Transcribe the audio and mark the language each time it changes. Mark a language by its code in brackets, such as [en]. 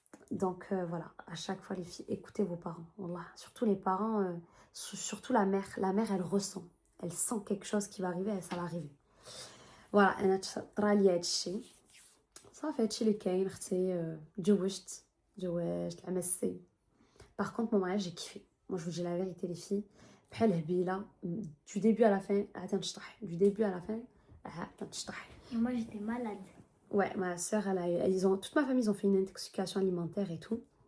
[fr] Donc voilà, à chaque fois les filles, écoutez vos parents, wallah. Surtout les parents, surtout la mère elle ressent, elle sent quelque chose qui va arriver, ça va arriver. [ar] Voilà, انا طرا لي هذا الشيء صافي, هادشي اللي كاين اختي. تزوجت العام السي. [fr] Par contre mon mariage j'ai kiffé, moi je vous dis la vérité les filles, [ar] بحال هبيله [fr] du début à la fin [ar] عاد تنشطح, [fr] du début à la fin عاد تنشطح. Et moi j'étais malade. Ouais, ma soeur, toute ma famille, ils ont fait une intoxication alimentaire et tout.